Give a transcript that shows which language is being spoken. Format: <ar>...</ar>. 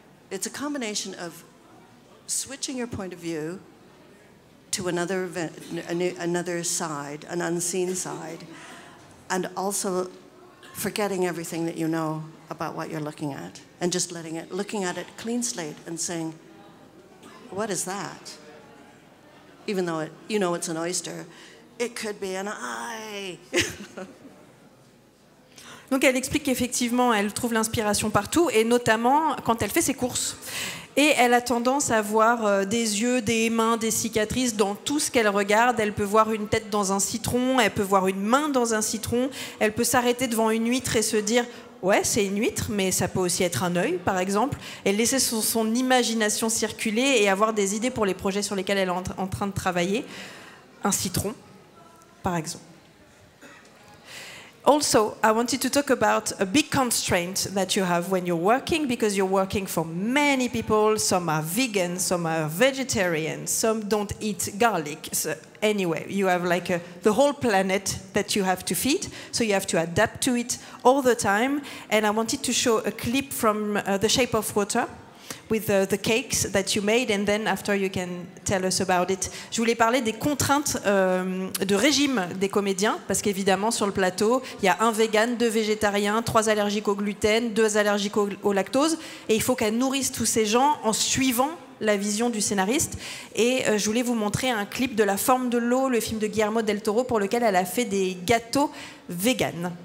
<en>It's a combination of switching your point of view to another side, an unseen side, and also forgetting everything that you know about what you're looking at, and just looking at it clean slate and saying, what is that? Even though it's an oyster, it could be an eye.</en> <fr>Donc elle explique qu'effectivement, elle trouve l'inspiration partout, et notamment quand elle fait ses courses. Et elle a tendance à voir des yeux, des mains, des cicatrices dans tout ce qu'elle regarde. Elle peut voir une tête dans un citron, elle peut voir une main dans un citron, elle peut s'arrêter devant une huître et se dire « ouais, c'est une huître, mais ça peut aussi être un œil, par exemple ». Elle laissait son imagination circuler et avoir des idées pour les projets sur lesquels elle est en train de travailler. Un citron, par exemple.</fr> <en>Also, I wanted to talk about a big constraint that you have when you're working, because you're working for many people. Some are vegan, some are vegetarian, some don't eat garlic. So anyway, you have the whole planet that you have to feed, so you have to adapt to it all the time. And I wanted to show a clip from The Shape of Water, with the cakes that you made, and then after you can tell us about it.</en> <fr>Je voulais parler des contraintes de régime des comédiens, parce qu'évidemment sur le plateau, il y a un vegan, 2 végétariens, 3 allergiques au gluten, 2 allergiques au lactose, et il faut qu'elle nourrisse tous ces gens en suivant la vision du scénariste. Et je voulais vous montrer un clip de La forme de l'eau, le film de Guillermo del Toro, pour lequel elle a fait des gâteaux vegan.</fr>